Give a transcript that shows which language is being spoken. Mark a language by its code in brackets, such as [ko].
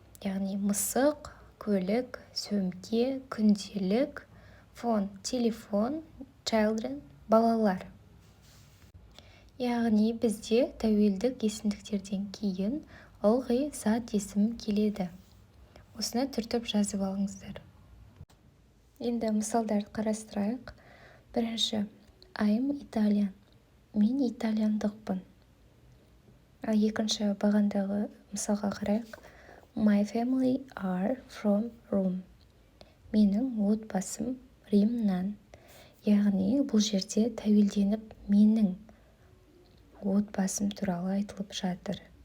[kk] Яғни мысық, көлік, сөмке, күнделік, phone, телефон, children, балалар. Яғни бізде тәуелдік есімдіктерден кейін ылғи зат есім келеді. Осыны түртіп жазып алыңыздар. Енді мысалдарды қарастырайық. Бірінші, [en] I'm Italian. [kk] Мен итальяндықпын. Ал екінші бағандағы мысалға қарайық. [en] My family are from Rome. [kk] Менің отбасым Римнан. Яғни бұл жерде тәуелденіп менің отбасым туралы айтылып жатыр.